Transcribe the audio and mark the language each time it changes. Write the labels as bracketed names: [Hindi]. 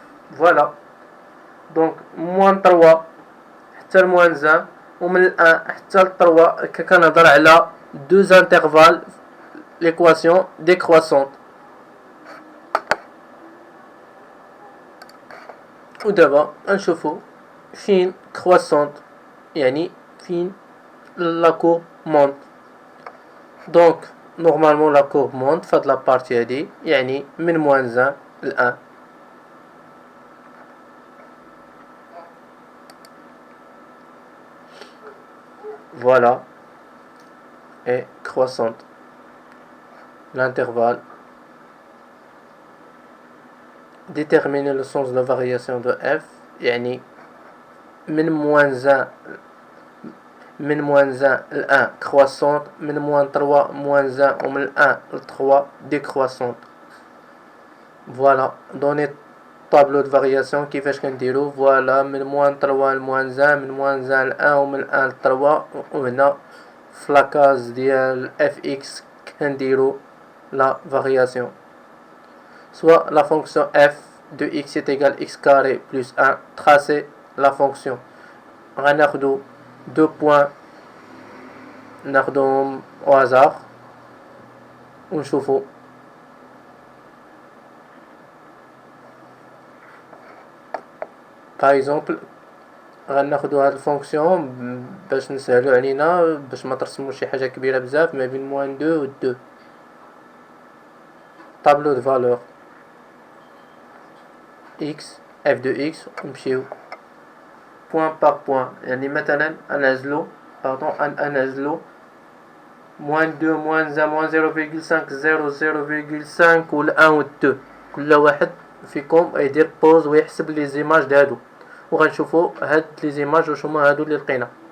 [French] Voilà, donc moins 3 حتى ل moins 1 ومن 1 حتى ل 3 [Arabic] كنهضر على [French] deux intervalles l'équation décroissante. [Arabic] ودابا نشوفو فين croissante يعني فين [French] la courbe monte. Donc normalement la courbe monte فهاد la partie [Arabic] هادي يعني من [French] moins 1 ل 1. Voilà, et croissante. L'intervalle. Déterminer le sens de la variation de f [Arabic] يعني من [French] moins 1 ل 1 croissante من moins 3 moins 1 ومن 1 ل 3 décroissante. Voilà, donner tableau de variation [Arabic] كيفاش كنديرو. فوالا من moins 3 ل moins 1 من moins 1 ل 1 ومن 1 ل 3 وهنا في لاكاز ديال fx كنديرو [French] la variation. Soit la fonction f de x est égal x carré plus 1, tracer la fonction. [Arabic] غناخدو [French] deux points [Arabic] ناخدوهم [French] au hasard [Arabic] ونشوفو. [French] par exemple [Arabic] غناخدو هاد الفونكسيون باش نسهلو علينا باش ما ترسموش شي حاجه كبيره بزاف ما بين moins 2 و 2. [French] tableau de valeur x f de x [Arabic] نمشيو [French] point par point. [Arabic] يعني مثلا انزلو moins 2 moins 1 moins 0,5 0 0,5 و 1 و 2. كل واحد فيكم يدير بوز ويحسب لي زيماج دهادو وغنشوفو هاد لي زيماج واش هما هادو اللي لقينا.